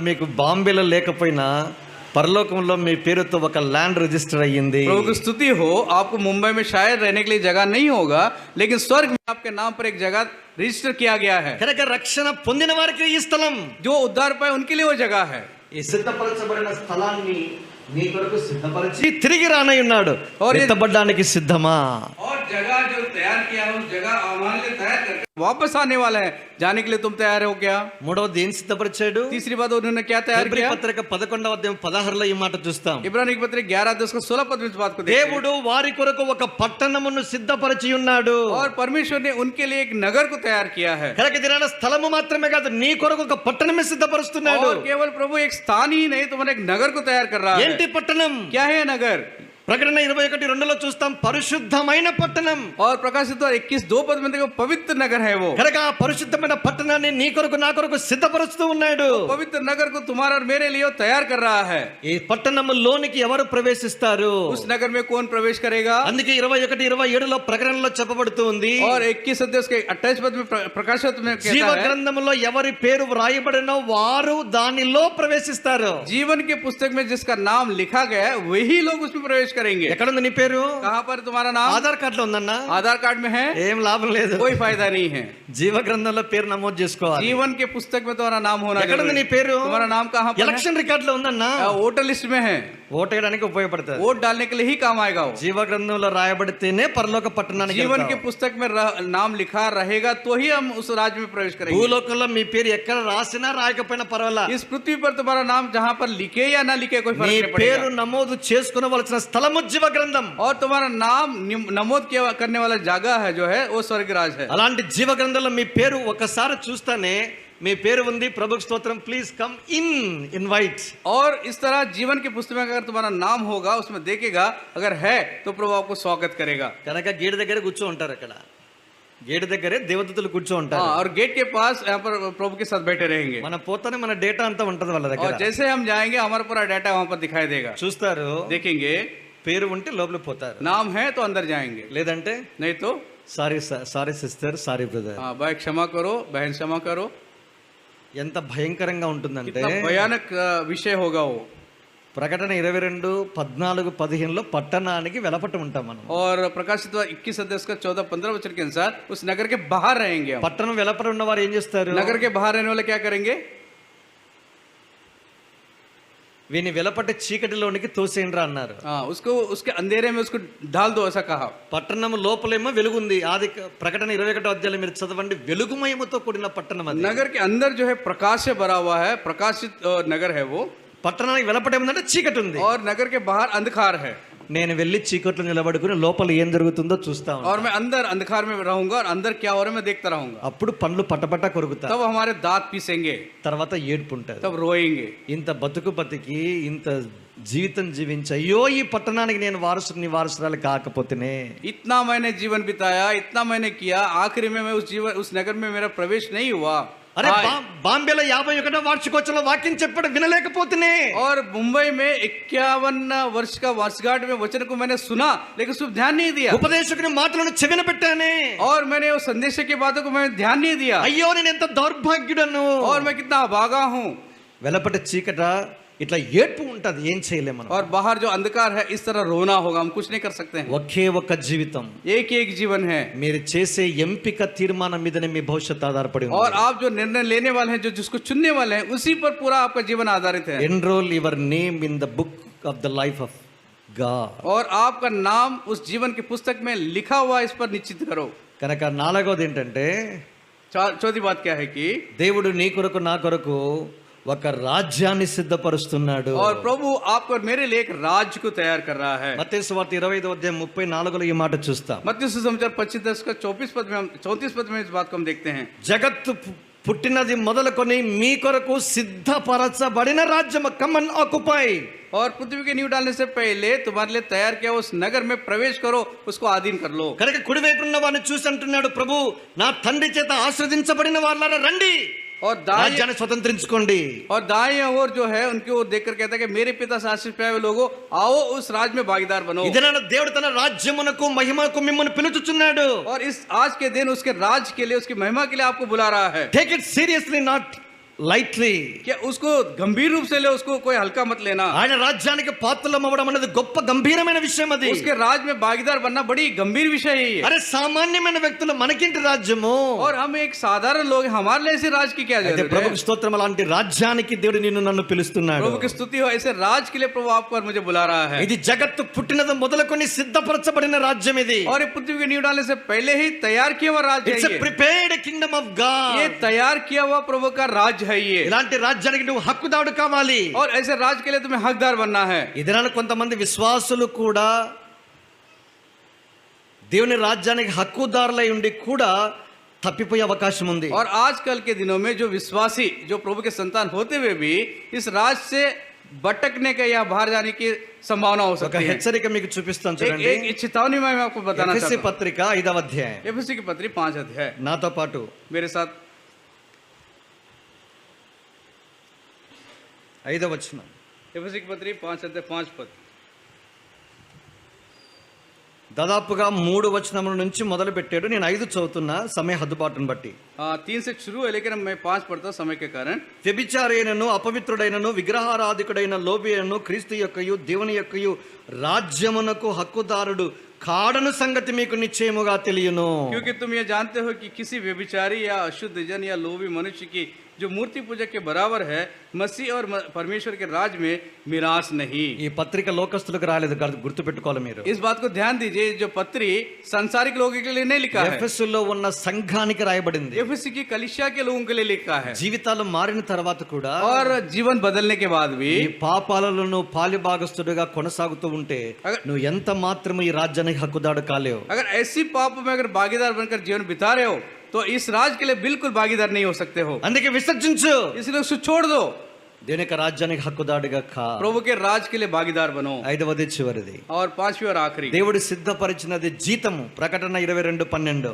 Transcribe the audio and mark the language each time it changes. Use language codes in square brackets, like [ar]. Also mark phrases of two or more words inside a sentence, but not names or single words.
[te] మీకు బాంబేలో లేకపోయినా పరలోకంలో మీ పేరుతో ఒక ల్యాండ్ రిజిస్టర్ అయ్యింది. [hi] प्रभु की स्तुति हो, आपको मुंबई में शायद रहने के लिए जगह नहीं होगा, लेकिन स्वर्ग में आपके नाम पर एक जगह रजिस्टर किया गया है। [te] కనుక రక్షణ పొందిన వారికి ఈ స్థలం, [hi] जो उद्धार पाए उनके लिए वो जगह है। [te] ఈ సిద్ధపరచబడిన స్థలాన్ని నీ కొరకు సిద్ధపరిచి తిరిగి రానై ఉన్నాడు. [hi] और ये- [te] ఎత్తబడ్డానికి సిద్ధమా? [hi] और जगह जो तैयार किया है उस जगह हमारे लिए तैयार करके वापस आने वाला है। जाने के लिए तुम तैयार हो क्या? [te] మూడవది ఏం సిద్ధపరిచాడు? [hi] तीसरी बात उन्होंने क्या तैयार [te] హెబ్రీ [hi] किया? [te] పత్రిక 11వ అధ్యాయం 16లో ఈ మాట చూస్తాం. [hi] इब्रानी की पत्री 11:10-16 पद में इस बात को देखते हैं। [te] దేవుడు వారి కొరకు ఒక పట్టణమును సిద్ధపరిచి ఉన్నాడు. [hi] और परमेश्वर ने उनके लिए एक नगर को तैयार किया है। [te] కనుక దినాన స్థలము మాత్రమే కాదు, నీ కొరకు ఒక పట్టణమే సిద్ధపరుస్తున్నాడు. [hi] और केवल प्रभु एक स्थान ही नहीं तुम्हारे एक नगर को तैयार कर रहा है। [te] ఏంటి పట్టణం? [hi] क्या है नगर? [te] ప్రకటన 21:2లో చూస్తాం పరిశుద్ధమైన పట్టణం. [hi] और प्रकाशित 21:2 में देखो पवित्र नगर है वो. [te] కనుక ఆ పరిశుద్ధమైన పట్టణాన్ని నీ కొరకు నా కొరకు సిద్ధపరుస్తూ ఉన్నాడు. [hi] पवित्र नगर को तुम्हारा और मेरे लिए तैयार कर रहा है. [te] ఈ పట్టణంలోనికి ఎవరు ప్రవేశిస్తారు? [hi] उस नगर में कौन प्रवेश करेगा? [te] అందుకే 21:27లో ప్రకటనలో చెప్పబడుతూ ఉంది. [hi] और 21 अध्याय के 28 पद में प्रकाशित में कहता है [te] జీవ గ్రంథంలో ఎవరి పేరు వ్రాయబడినో వారు దానిలో ప్రవేశిస్తారు. [hi] जीवन के पुस्तक में जिसका नाम लिखा गया है वही लोग उसमें प्रवेश करेंगे. [te] ఎక్కడ ఉంది నీ పేరు? [hi] कहां पर तुम्हारा नाम? [te] ఆధార్ కార్డులో ఉందన్నా? [hi] आधार कार्ड में है? [te] ఏం లాభం లేదు, [hi] कोई फायदा नहीं है. [te] జీవ గ్రంథంలో పేరు నమోదు చేసుకోవాలి. [hi] जीवन के पुस्तक में तुम्हारा नाम होना [te] ఎక్కడ ఉంది నీ [hi] जरूरी. [te] పేరు? [hi] तुम्हारा नाम कहां पर है? [te] ఎలక్షన్ రికార్డులో ఉందన్నా? [en] voter list [hi] में है. [te] ఓటు వేయడానికి ఉపయోగపడుతుంది. [hi] वोट डालने के लिए ही काम आएगा वो. [te] జీవ గ్రంథంలో రాయబడితేనే పరలోక పట్టణానికి [hi] जीवन के [te] వెళ్తాం. [hi] पुस्तक में नाम लिखा रहेगा तो ही हम उस राज्य में प्रवेश करेंगे. [te] భూలోకంలో మీ పేరు ఎక్కడ రాసినా రాయకపోయినా పర్వాలా, [hi] इस पृथ्वी पर तुम्हारा नाम जहां पर लिखे या ना लिखे कोई फर्क [te] నీ [hi] नहीं [te] పేరు [hi] पड़ेगा. [te] నమోదు చేసుకునవలసిన స్థలము జీవ గ్రంథం. [hi] और तुम्हारा नाम नमोद करने वाला जगह है जो है वो स्वर्ग राज है. [te] అలాంటి జీవ గ్రంథంలో మీ పేరు ఒకసారి చూస్తానే మీ పేరు ఉంది, ప్రభుకు స్తోత్రం, [en] please come in, invite. [hi] और इस तरह जीवन की पुस्तक में अगर तुम्हारा नाम होगा उसमें देखेगा, अगर है तो प्रभु आपको स्वागत करेगा. [te] కనుక గేట్ దగ్గర కూర్చో ఉంటారు. అక్కడ గేట్ దగ్గరే దేవదూతలు కూర్చో ఉంటారు. [hi] और गेट के पास यहाँ पर प्रभु के साथ बैठे रहेंगे. [te] మన పోతానే మన డేటా అంతా ఉంటది వాళ్ళ [hi] और [te] దగ్గర. [hi] जैसे हम जाएंगे हमारा पूरा डाटा वहां पर दिखाई देगा. [te] చూస్తారు, [hi] देखेंगे [te] పేరు ఉంటే లోపల పోతారు, [hi] नाम है तो अंदर जाएंगे, [te] లేదంటే [hi] नहीं तो [en] sorry sorry sister, sorry brother. [hi] भाई क्षमा करो, बहन क्षमा करो. [te] ఎంత భయంకరంగా ఉంటుందంటే [hi] कितना भयानक विषय होगा वो. [te] ప్రకటన 22:14-15లో పట్టణానికి వెలపట్టు ఉంటాం మనం. [hi] और प्रकाशित 21 अध्याय का 14-15 वचन के अनुसार उस नगर के बाहर रहेंगे हम. [te] పట్టణం వెలపట ఉన్నవారు ఏం చేస్తారు? [hi] नगर के बाहर रहने वाले क्या करेंगे? [te] వీని వెలపట చీకటిలోనికి తోసేయండిరా అన్నారు. [hi] उसको उसके अंधेरे में उसको डाल दो ऐसा कहा. [te] పట్టణం లోపలేమో వెలుగుంది. ఆది ప్రకటన 21వ అధ్యాయంలో మీరు చదవండి, వెలుగుమయముతో కూడిన పట్టణం అది. [hi] नगर के अंदर जो है प्रकाश से भरा हुआ है, प्रकाशित नगर है वो. [te] పట్టణానికి వెలపట ఏముందంటే చీకటి ఉంది. [hi] और नगर के बाहर अंधकार है. [te] నేను వెళ్ళి చీకట్లో నిలబడుకుని లోపల ఏం జరుగుతుందో చూస్తా ఉంటాను. [hi] और मैं अंदर अंधकार में रहूंगा और अंदर क्या हो रहा है मैं देखता रहूंगा. [te] అప్పుడు పండ్లు పటపట కొరుకుతాయి. [hi] तब हमारे दांत पीसेंगे, [te] తర్వాత ఏడుపు ఉంటుంది. [hi] तब रोएंगे. [te] ఇంత బతికి ఇంత జీవితం జీవించి అయ్యో ఈ పట్టణానికి నేను వారసుని వారసురాలు కాకపోతేనే, [hi] इतना मैंने जीवन बिताया, इतना मैंने किया, आखिरी में मैं उस नगर में मेरा प्रवेश नहीं हुआ. [te] అరే బాంబేలో 51వ వార్షికోత్సవంలో వాక్యం చెప్పడం వినలేకపోతేనే, [hi] और मुंबई में 51 वर्ष का वर्षगांठ में वचन को मैंने सुना लेकिन उसको ध्यान नहीं दिया. [te] ఉపదేశకుని మాటలను చెవిన పెట్టానే, [hi] और मैंने उस संदेश की बातों को मैंने ध्यान नहीं दिया. [te] అయ్యో నేను ఎంత దౌర్భాగ్యుడను. [hi] और मैं कितना अभागा हूँ. [te] వెలపట చీకట ఇట్లా ఏడ్పు ఉంటది, ఏం చేయలేం మనం. [hi] और बाहर जो अंधकार है इस तरह रोना होगा, हम कुछ नहीं कर सकते हैं. [te] ఒకే ఒక జీవితం, [hi] एक एक जीवन है. [te] మీరు చేసే ఎంపిక తీర్మానం మీదనే మీ భవిష్యత్తు ఆధారపడి ఉంది. [hi] और आप जो निर्णय लेने वाले हैं, जो जिसको चुनने वाले हैं, उसी पर पूरा आपका जीवन आधारित है. [en] enrol your name in the book of the life of God. [hi] और आपका नाम उस जीवन की पुस्तक में लिखा हुआ, इस पर निश्चित करो. [te] కనుక నాలుగోది ఏంటంటే, [hi] चौथी बात क्या है कि [te] దేవుడు నీ కొరకు నా కొరకు ఒక రాజ్యాన్ని సిద్ధపరుస్తున్నాడు. [hi] और प्रभु आपको और मेरे लिए एक राज्य को तैयार कर रहा है. [te] మత్తయి సువార్త 25:34లో ఈ మాట చూస్తాం. [hi] मत्ती सुसमाचार 25 का 34 पद में हम 34 पद में इस बात को हम देखते हैं. [te] జగత్తు పుట్టినది మొదలుకొని మీ కొరకు సిద్ధపరచబడిన రాజ్యము, [en] come and occupy. [hi] और पृथ्वी के नींव डालने से पहले तुम्हारे लिए तैयार किया उस नगर में प्रवेश करो, उसको अधीन कर लो. [te] కనుక కుడివైపు ఉన్న వారిని చూసి అంటున్నాడు ప్రభు, నా తండ్రి చేత ఆశ్రదించబడిన వాళ్ళారా రండి, [hi] और दाएं [te] రాజ్యాన్ని స్వతంత్రించుకోండి. [hi] और दाएं ओर जो है उनकी ओर देखकर कहता है कि मेरे पिता से आशीष पाए हुए लोगों, आओ उस राज में भागीदार बनो. [te] ఇదన దేవుడు తన రాజ్యమునకు మహిమకు మిమ్మల్ని పిలుచుచున్నాడు. [hi] और इस आज के दिन उसके राज के लिए, उसकी महिमा के लिए आपको बुला रहा है. [en] take it seriously, not lightly. [hi] क्या उसको गंभीर रूप से ले, उसको कोई हल्का मत लेना. [te] ఆయన రాజ్యానికి పాత్రలం అవ్వడం అనేది గొప్ప గంభీరమైన విషయం. అది [hi] उसके राज में भागीदार बनना बड़ी गंभीर विषय है ये. [te] అరే సామాన్యమైన వ్యక్తులు మనకింటి రాజ్యము. [hi] और हम एक साधारण लोग, हमारे लिए ऐसे राज की क्या [te] అయితే [hi] जरूरत है. [te] ప్రభుకు స్తోత్రం, అలాంటి రాజ్యానికి దేవుడు నిన్ను నన్ను పిలుస్తున్నాడు. [hi] प्रभु की स्तुति हो, ऐसे राज के लिए प्रभु आपको और मुझे बुला रहा है. [te] ఇది జగత్తు పుట్టినది మొదలుకొని సిద్ధపరచబడిన రాజ్యం ఇది. [hi] और ये पृथ्वी की नींव डालने से पहले ही तैयार किया हुआ राज है [en] it's a [hi] ये. [en] prepared kingdom of God. [hi] ये तैयार किया हुआ प्रभु का राज है ये. [te] ఇలాంటి రాజ్యానికి నువ్వు హక్కుదారుడు కావాలి. [hi] और ऐसे राज के लिए तुम्हें हकदार बनना है. [te] ఇదనాలు కొంతమంది విశ్వాసులు కూడా దేవుని రాజ్యానికి హక్కుదారులై ఉండి కూడా తప్పిపోయే అవకాశం ఉంది. [hi] और आजकल के दिनों में जो विश्वासी, जो प्रभु के संतान होते हुए भी इस राज से भटकने का या बाहर जाने की संभावना हो [te] ఒక [hi] सकती है। [te] హెచ్చరిక మీకు చూపిస్తాను చూడండి. [hi] एक चेतावनी मैं आपको बताना [te] ఎఫెసీ [hi] चाहता [te] పత్రిక 5వ అధ్యాయం. [hi] हूँ। एफएसी की पत्री 5 अध्याय [te] నాతో పాటు [hi] मेरे साथ [te] 5వ వచనం. [hi] एफएसी की पत्री 5 अध्याय 5 पद। [te] దాదాపుగా 3 వచనముల నుంచి మొదలు పెట్టాడు. నేను 5 చదువుతున్నా సమయ హద్దుబాటును బట్టి. [hi] 3 से शुरू है लेकिन मैं 5 पढ़ता हूं समय के कारण। [te] వ్యభిచారైనను అపవిత్రుడైనను విగ్రహారాధికుడైన లోబియను క్రీస్తు యొక్కయు దేవుని యొక్కయు రాజ్యమునకు హక్కుదారుడు కాడను సంగతి మీకు నిశ్చయముగా తెలియను. [hi] क्योंकि तुम ये जानते हो कि किसी व्यभिचारी या अशुद्ध जन या लोभी मनुष्य की जो मूर्ति पूजक के बराबर है मसीह और परमेश्वर के राज में मिरास नहीं। [te] ఈ పత్రిక లోకస్తులకు రాలేదు, గుర్తు పెట్టుకోవాలి మీరు. [hi] इस बात को ध्यान दीजिए, जो पत्री सांसारिक लोगों के लिए नहीं लिखा है, [te] ఎఫెసులో ఉన్న సంఘానికి రాయబడింది. [hi] एफएसी की कलीसिया के लोगों के लिए लिखा है। [te] జీవితాలు మారిన తర్వాత కూడా [hi] और जीवन बदलने के बाद भी [te] ఈ పాపాలను పాలిభాగస్తుడిగా కొనసాగుతూ ఉంటే నువ్వు ఎంత మాత్రము ఈ రాజ్యానికి హక్కుదాడు కాలేవు. [hi] अगर ऐसी पाप में अगर भागीदार बनकर जीवन बिता रहे हो तो इस राज के लिए बिल्कुल भागीदार नहीं हो सकते हो। [te] అందుకే విసర్జించు, [hi] इसलिए उसको छोड़ दो, [te] దేని యొక్క రాజ్యానికి హక్కుదాడుగా కా. [hi] प्रभु के राज के लिए भागीदार बनो। [te] 5వది చివరిది. [hi] और 5वीं और आखिरी, [te] దేవుడు సిద్ధపరిచినది జీతము. ప్రకటన 22:12.